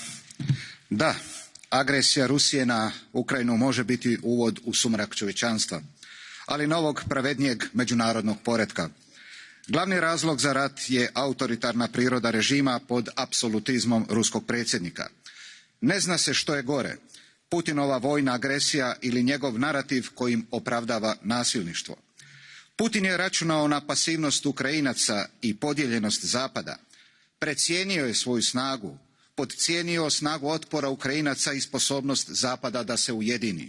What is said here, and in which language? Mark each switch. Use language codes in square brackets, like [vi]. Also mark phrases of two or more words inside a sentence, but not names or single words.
[hr] Da, agresija Rusije na Ukrajinu može biti uvod u sumrak čovječanstva, ali novog pravednijeg međunarodnog poretka. Glavni razlog za rat je autoritarna priroda režima pod apsolutizmom ruskog predsjednika. Ne zna se što je gore, Putinova vojna agresija ili njegov narativ kojim opravdava nasilništvo. Putin je računao na pasivnost Ukrajinaca i podijeljenost Zapada. Precijenio je svoju snagu, podcijenio snagu otpora Ukrajinaca i sposobnost Zapada da se ujedini.